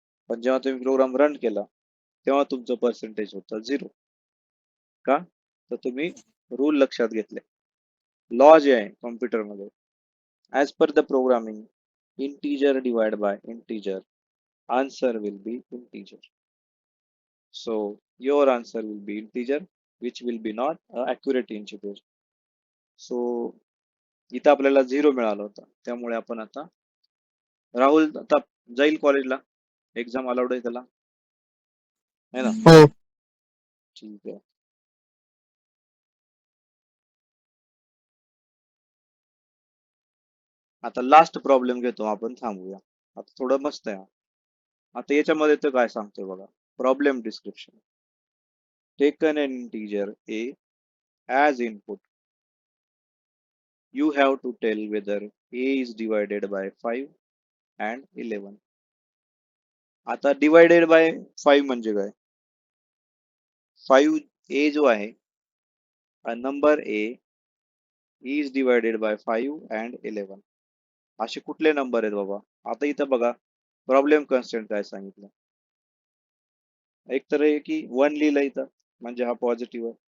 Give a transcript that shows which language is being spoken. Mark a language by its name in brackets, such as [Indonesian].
[Marathi] पण जेव्हा तुम्ही प्रोग्राम रन केला तेव्हा तुमचं पर्सेंटेज होतं 0. का? तर तुम्ही रूल लक्षात घेतले. लॉ जे आहे कॉम्प्युटरमध्ये, [English] As per the programming, integer divide by integer, answer will be integer. So your answer will be integer, which will be not accurate integer. [Marathi] So इथं आपल्याला 0 मिळालं होतं. त्यामुळे आपण आता, राहुल आता जाईल कॉलेजला, एक्झाम अलाउड आहे त्याला, है ना? हो. ठीक आहे. आता लास्ट प्रॉब्लेम घेतो आपण, थांबूया. आता थोडं मस्त आहे. आता याच्यामध्ये तर काय सांगतोय बघा. Problem description. [English] Taken an integer a as input. You have to tell whether a is divided by 5 and 11. [Marathi] आता डिवाइडेड बाय 5 म्हणजे काय? 5 a जो आहे, number [English] a is divided by 5 and 11. [Marathi] असे कुठले नंबर आहेत बाबा? आता इथं बघा, प्रॉब्लेम कन्स्टंट काय सांगितलं? एक तर आहे की 1 लिहिलं इथं म्हणजे हा पॉझिटिव्ह आहे.